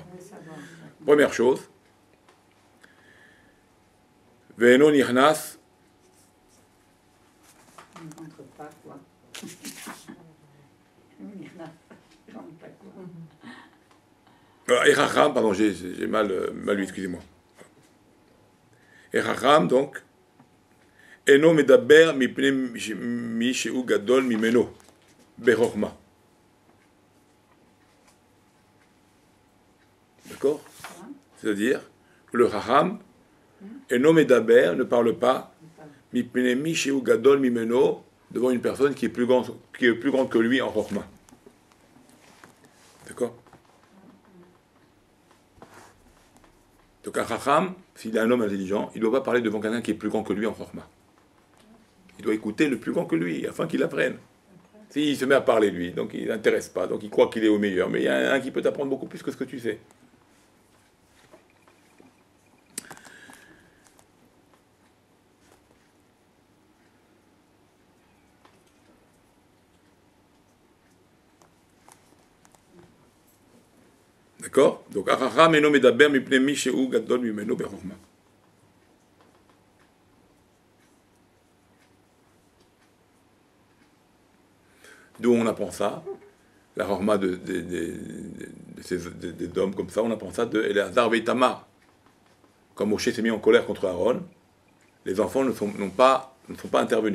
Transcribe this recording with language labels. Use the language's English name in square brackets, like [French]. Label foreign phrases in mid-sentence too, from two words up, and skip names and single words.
[French] Première chose, [Hebrew] ואינו נכנס. [French] Et Chacham, pardon, j'ai mal lu, excusez-moi. Et Chacham, donc, [Hebrew] אינו מדבר מפני מי שהוא גדול ממנו, בחכמה. [French] D'accord? C'est-à-dire que le Chacham, [Hebrew] אינו מדבר, [French] ne parle pas, [Hebrew] מפני מי שהוא גדול ממנו, [French] devant une personne qui est plus grande que lui en chochma. D'accord? Donc un Chacham, s'il est un homme intelligent, il ne doit pas parler devant quelqu'un qui est plus grand que lui en Chorma. Il doit écouter le plus grand que lui, afin qu'il apprenne. S'il se met à parler lui, donc il n'intéresse pas, donc il croit qu'il est au meilleur, mais il y a un qui peut t'apprendre beaucoup plus que ce que tu sais. D'accord? Donc, [Hebrew] החכם אינו מדבר מפני מי שהוא גדול ממנו בחכמה. [French] D'où on apprend ça, la chorma des hommes comme ça, on apprend ça de Eleazar Veitamar. Quand Moshe s'est mis en colère contre Aaron, les enfants ne sont pas intervenus.